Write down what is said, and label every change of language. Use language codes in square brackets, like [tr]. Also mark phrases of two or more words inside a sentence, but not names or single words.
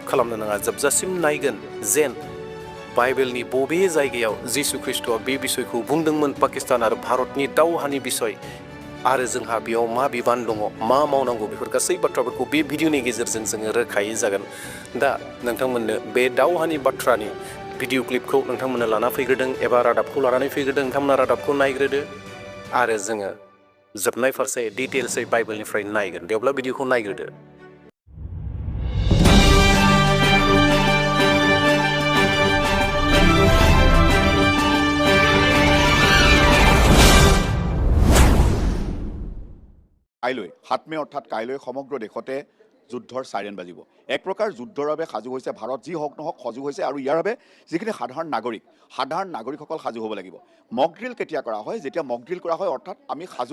[brx] खालामनो नाङा जोबजासिम नायगोन जेन बाइबेलनि बबे जायगायाव जिसु ख्रिस्ट'आ बे बिसयखौ बुंदोंमोन पाकिस्तान आरो भारतनि दावहानि बिसय आरो जोंहा बेयाव मा बिबान दङ मा मावनांगौ बेफोर गासै बाथ्राफोरखौ बे भिडिअनि गेजेरजों जोङो रोखायै जागोन दा नोंथांमोननो बे दावहानि बाथ्रानि भिडिअ क्लिपखौ नोंथांमोना लाना फैग्रोदों एबा रादाबखौ लानानै फैग्रोदों नोंथांमोना रादाबखौ नायग्रोदो आरो जोङो जोबनाय फारसे डिटेल्सै बाइबेलनिफ्राय नायगोन बेयावब्ला भिडिअखौ नायग्रोदो [as] কাইলৈ ৭ মে অৰ্থাৎ কাইলৈ সমগ্ৰ দেশতে যুদ্ধৰ সাইৰেন বাজিব এক প্ৰকাৰ যুদ্ধৰ বাবে সাজু হৈছে ভাৰত যি হওক নহওক সাজু হৈছে আৰু ইয়াৰ বাবে যিখিনি সাধাৰণ নাগৰিকসকল সাজু হ'ব লাগিব [en] mock drill [as] কেতিয়া কৰা হয় যেতিয়া [en] mock drill [as] কৰা হয় অৰ্থাৎ আমি সাজু